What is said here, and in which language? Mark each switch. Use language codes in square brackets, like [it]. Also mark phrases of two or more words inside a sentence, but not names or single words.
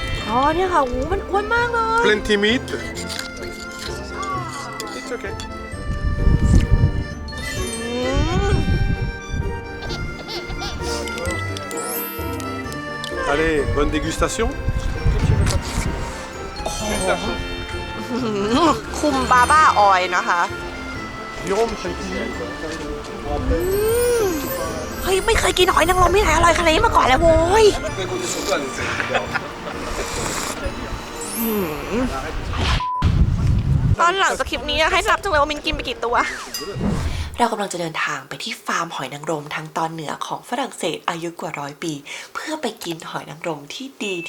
[th] อ๋อเนี่ยค่ะหูมันอ้วนมากเลย [en] Plenty meat. It's okay. [fr] Allez, bonne dégustation. [th] คุมบาบ้าออยนะคะ Jérôme, เฮ้ยไม่เคยกินหอยนางรมที่ไหนอร่อยขนาดนี้มาก่อนแล้วโว้ยตอนหลังจากคลิปนี้ให้นับจังเลยว่ามินกินไปกี่ตัวเรากำลังจะเดินทางไปที่ฟาร์มหอยนางรมทางตอนเหนือของฝรั่งเศสอายุกว่า100 ปีเพื่อไปกินหอยนางรมที่ดีที่